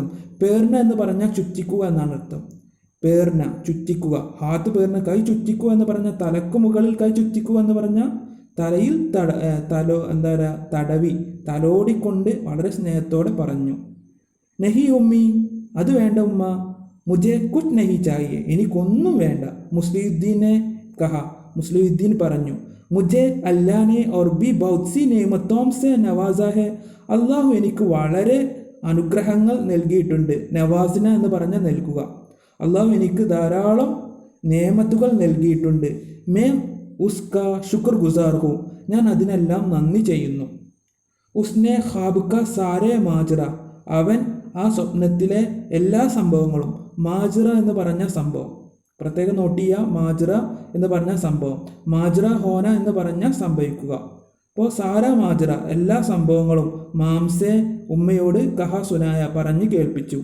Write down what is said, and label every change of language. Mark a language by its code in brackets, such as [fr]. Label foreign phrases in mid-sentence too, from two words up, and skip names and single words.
[ml] പേർന എന്ന് പറഞ്ഞാൽ ചുറ്റിക്കുക എന്നാണ് അർത്ഥം. പേർന ചുറ്റിക്കുക, [hi] हाथ फेरना [ml] കൈ ചുറ്റിക്കുക എന്ന് പറഞ്ഞാൽ തലക്ക് മുകളിൽ കൈ ചുറ്റിക്കുക എന്ന് പറഞ്ഞാൽ തലയിൽ തടവി തലോടിക്കൊണ്ട് വളരെ സ്നേഹത്തോടെ പറഞ്ഞു. [hi] नहीं अम्मी, [ml] അത് വേണ്ട ഉമ്മ. [hi] മുझे कुछ नहीं चाहिए, [ml] എനിക്കൊന്നും വേണ്ട. മുസ്ലിഹുദ്ദീൻ പറഞ്ഞു. [hi] മുझे अल्लाह ने और भी बहुत सी नेमतों से नवाजा है, [ml] അള്ളാഹു എനിക്ക് വളരെ അനുഗ്രഹങ്ങൾ നൽകിയിട്ടുണ്ട്. നവാസിന എന്ന് പറഞ്ഞാൽ നൽകുക. അള്ളാഹു എനിക്ക് ധാരാളം നേമത്തുകൾ നൽകിയിട്ടുണ്ട്. [hi] मैं उसका शुक्रगुजार हूँ, [ml] ഞാൻ അതിനെല്ലാം നന്ദി ചെയ്യുന്നു. [hi] उसने ख्वाब का सारे माजरा, [ml] അവൻ ആ സ്വപ്നത്തിലെ എല്ലാ സംഭവങ്ങളും, മാജറ എന്ന് പറഞ്ഞ സംഭവം പ്രത്യേകം നോട്ട് ചെയ്യുക. മാജറ എന്ന് പറഞ്ഞ സംഭവം, [hi] माजरा होना [ml] എന്ന് പറഞ്ഞാൽ സംഭവിക്കുക. അപ്പോൾ [hi] सारा माजरा [ml] എല്ലാ സംഭവങ്ങളും മാംസെ ഉമ്മയോട് [hi] कह सुनाया [ml] പറഞ്ഞു കേൾപ്പിച്ചു.